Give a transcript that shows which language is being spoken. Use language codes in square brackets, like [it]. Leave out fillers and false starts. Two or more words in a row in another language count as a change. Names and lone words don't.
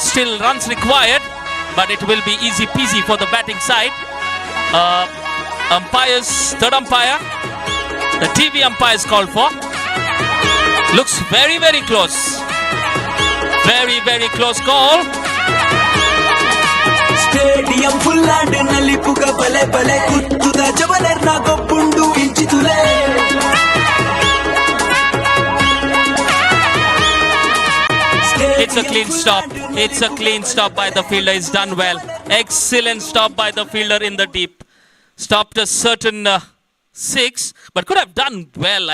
[en] Still runs required, but it will be easy peasy for the batting side. Third umpire, the TV umpire is called for. Looks very, very close. Very, very close call. Stadium full and [tcy] nalipuga bale bale kuttuda javaler na gobbundu inchitule. [en] It's a clean stop. It's a clean stop by the fielder. He's done well. Excellent stop by the fielder in the deep. Stopped a certain 6, but could have done well.